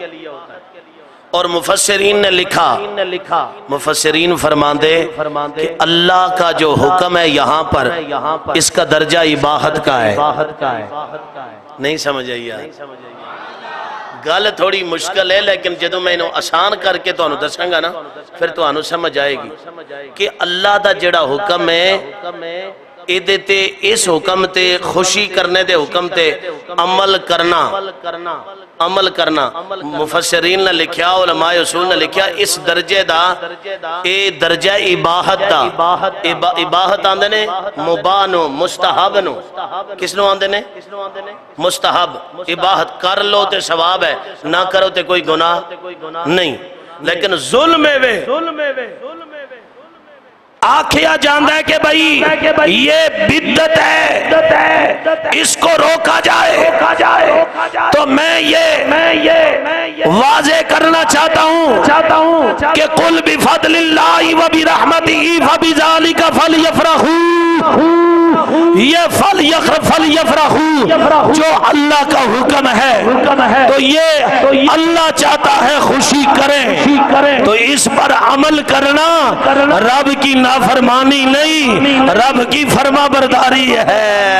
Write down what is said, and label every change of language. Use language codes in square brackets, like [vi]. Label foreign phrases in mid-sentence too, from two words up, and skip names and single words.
[ur] اور مفسرین نے لکھا، مفسرین فرماندے کہ اللہ کا جو حکم ہے یہاں پر اس کا درجہ اباحت کا ہے۔ نہیں سمجھ آئی یار؟ [pa] گل تھوڑی مشکل ہے، لیکن جدو میں انہوں آسان کر کے تو انہوں دسیں گا نا، پھر تو انہوں سمجھ آئے گی کہ اللہ دا جڑا حکم ہے ایدے تے، اس حکم تے، خوشی کرنے دے حکم تے عمل کرنا مفسرین نے لکھیا، علماء اصول نے لکھیا اس درجے دا اے درجہ اباحت دا۔ اباحت آندے نے مباح نو، مستحب نو، کس نو آندے نے؟ مستحب۔ اباحت کر لو تے ثواب ہے، نہ کرو تے کوئی گناہ نہیں۔ [ur] لیکن ظلم [pa] وے آکھیا جاندہ ہے [ur] کہ بھئی یہ بدعت ہے، اس کو روکا جائے، تو میں یہ واضح کرنا چاہتا ہوں کہ [ar] قُلْ بِفَضْلِ اللَّهِ وَبِرَحْمَتِهِ فَبِذَلِكَ فَلْيَفْرَحُوا۔ [ur] یہ فلیفرحوا جو اللہ کا حکم ہے تو یہ اللہ چاہتا ہے خوشی کریں، تو اس پر عمل کرنا رب کی نافرمانی نہیں، رب کی فرما برداری ہے۔